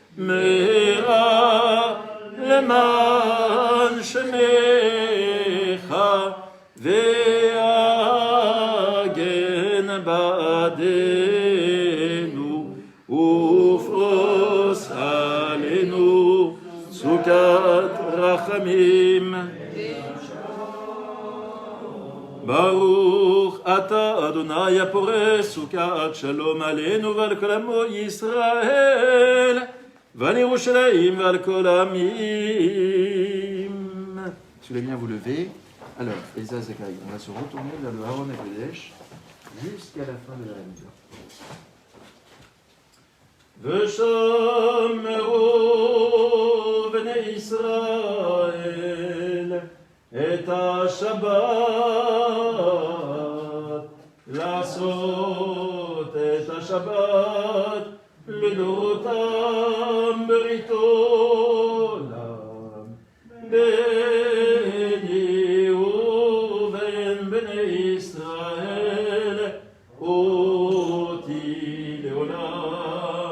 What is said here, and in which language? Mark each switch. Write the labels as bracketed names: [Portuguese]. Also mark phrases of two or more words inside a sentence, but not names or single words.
[Hebrew] מרע למען שמך, והגן בעדנו ופרוס עלינו סוכת רחמים. ברוך אתה אדוני הפורש סוכת שלום עלינו ועל כל עמו ישראל ועל ירושלים ועל כל עמים. [French] Sous les miens, vous levez. Alors, Elsa Zacharie, on va se retourner vers le [Hebrew] ארון קודש [French] jusqu'à la fin de la Hamida. [Hebrew] ושמרו בני ישראל את השבת, לעשות את השבת לדורותם ברית עולם, בני ובין בני ישראל אותי לעולם.